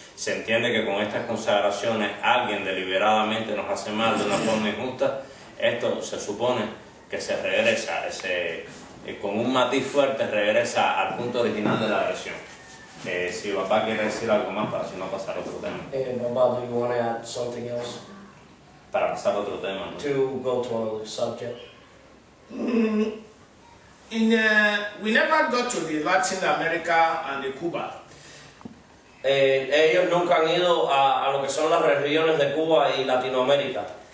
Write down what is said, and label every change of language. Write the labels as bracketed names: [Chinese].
[Spanish] Se entiende que con estas consagraciones alguien deliberadamente nos hace mal de una forma injusta. Esto se supone que se regresa, con un matiz fuerte, regresa al punto original de la agresión. Si papá quiere decir algo más, para si no pasar a otro tema. [English] Baba, do you want to add something else? [Spanish] Para pasar a otro tema, ¿no? [English] To go to another subject. We never got to the Latin America and the Cuba. [Spanish] Ellos nunca han ido a lo que son las regiones de Cuba y Latinoamérica.